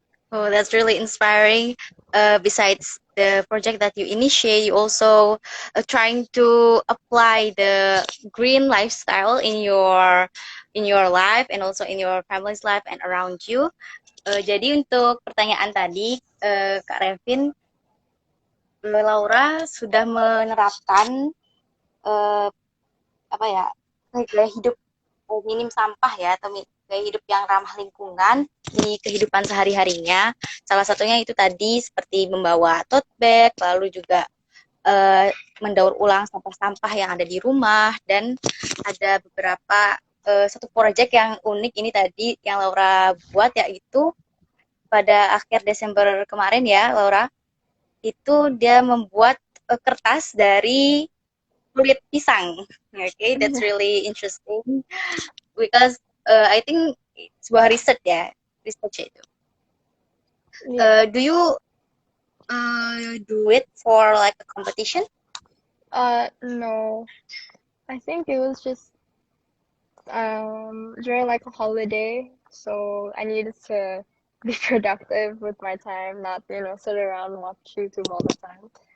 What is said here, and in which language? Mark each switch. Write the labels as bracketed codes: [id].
[en] Oh, that's really inspiring. Besides the project that you initiate, you also trying to apply the green lifestyle in your life and also in your family's life and around you. [id] Jadi untuk pertanyaan tadi, Kak Revin, Laura sudah menerapkan apa ya, gaya hidup minim sampah ya, atau gaya hidup yang ramah lingkungan di kehidupan sehari-harinya. Salah satunya itu tadi seperti membawa tote bag, lalu juga mendaur ulang sampah-sampah yang ada di rumah, dan ada beberapa satu proyek yang unik ini tadi yang Laura buat, yaitu pada akhir Desember kemarin ya Laura, itu dia membuat kertas dari kulit pisang. [en] Okay, that's really interesting because I think [id] sebuah research ya, research itu. [en] Do you do it for like a competition? No. I think it was just during like a holiday, so I needed to be productive with my time, not sit around and watch YouTube all the time.